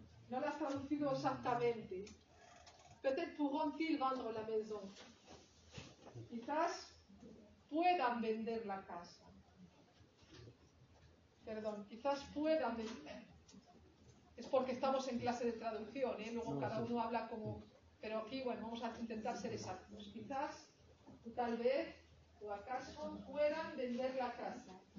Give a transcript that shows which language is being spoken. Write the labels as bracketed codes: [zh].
[es] No lo has traducido exactamente. [fr] Peut-être pourront-ils vendre la maison. [es] Quizás puedan vender la casa. Perdón, quizás puedan vender. Es porque estamos en clase de traducción, ¿eh? Luego cada uno habla como... Pero aquí, bueno, vamos a intentar ser exactos. Quizás, tal vez, o acaso, puedan vender la casa.